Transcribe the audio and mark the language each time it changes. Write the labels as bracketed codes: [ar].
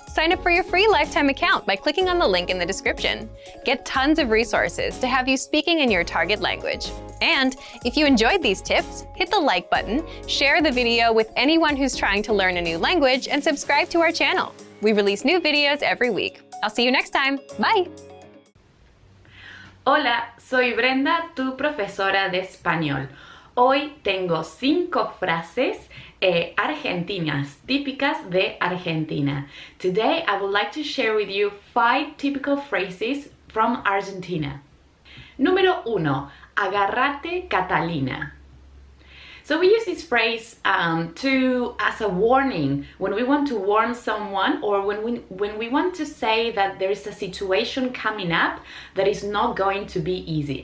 [en] Sign up for your free lifetime account by clicking on the link in the description. Get tons of resources to have you speaking in your target language. And if you enjoyed these tips, hit the like button, share the video with anyone who's trying to learn a new language, and subscribe to our channel. We release new videos every week. I'll see you next time. Bye! [es] Hola, soy Brenda, tu profesora de español. Hoy tengo 5 frases argentinas, típicas de Argentina. [en] Today I would like to share with you 5 typical phrases from Argentina. [es] Número 1. Agárrate, Catalina. [en] So we use this phrase as a warning when we want to warn someone, or when we want to say that there is a situation coming up that is not going to be easy.